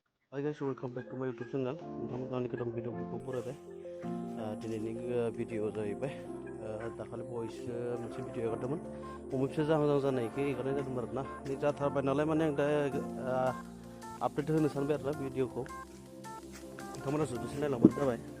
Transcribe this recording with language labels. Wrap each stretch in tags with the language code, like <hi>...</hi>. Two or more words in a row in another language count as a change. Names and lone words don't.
<en>Hi guys, welcome back to my YouTube channel.</en> <brx>नोंथांमोननि गोदान भिडिअफोरखौ बरायबाय। दिनैनि भिडिअ जाहैबाय दाखालि बावैसो मोनसे भिडिअ हगारदोंमोन अमा फिसा जाहां जानायखौ हगारनाय जादोंमोन आरोना नै जाथारबाय नालाय माने आं दा आपडेट होनो सानबाय आरोना भिडिअखौ नोंथांमोना जुदि नायलांबानो जाबाय</brx>